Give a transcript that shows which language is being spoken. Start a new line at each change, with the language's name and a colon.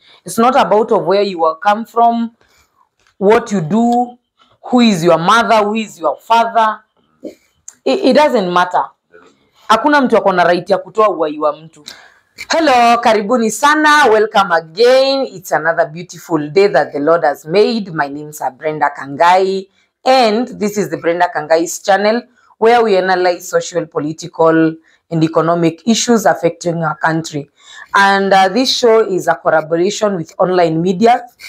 English: It's not about of where you come from, what you do, who is your mother, who is your father. It doesn't matter.
Swahili: Hakuna mtu akona right ya kutoa uhai wa mtu.
English: Hello,
Swahili: karibuni sana.
English: Welcome again. It's another beautiful day that the Lord has made. My name is Brenda Kangai, and this is the Brenda Kangai's channel, where we analyze social, political, and economic issues affecting our country. And this show is a collaboration with online media.